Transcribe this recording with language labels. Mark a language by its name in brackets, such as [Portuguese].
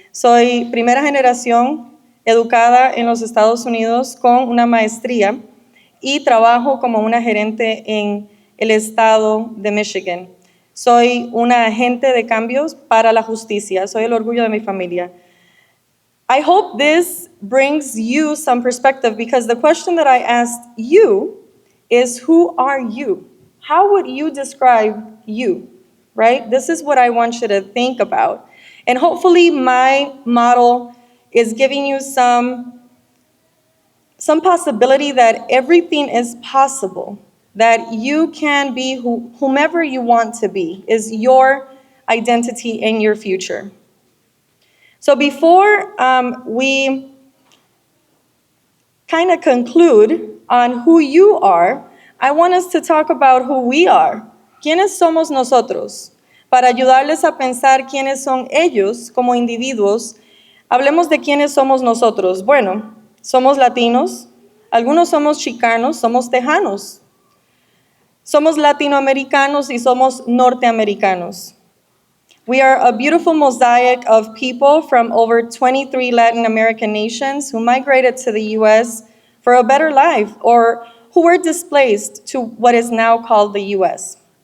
[Spanish] Soy primera generación educada en los Estados Unidos con una maestría y trabajo como una gerente en el estado de Michigan. Soy una agente de cambios para la justicia. Soy el orgullo de mi familia. [English] I hope this brings you some perspective because the question that I asked you is, who are you? How would you describe you, right? This is what I want you to think about. And hopefully my model is giving you some possibility that everything is possible, that you can be whomever you want to be, is your identity and your future. So before we kind of conclude on who you are, I want us to talk about who we are. [Spanish] ¿Quiénes somos nosotros? Para ayudarles a pensar quiénes son ellos como individuos, hablemos de quiénes somos nosotros. Bueno, somos latinos, algunos somos chicanos, somos tejanos. Somos latinoamericanos y somos norteamericanos. [English] We are a beautiful mosaic of people from over 23 Latin American nations who migrated to the U.S. for a better life or who were displaced to what is now called the U.S.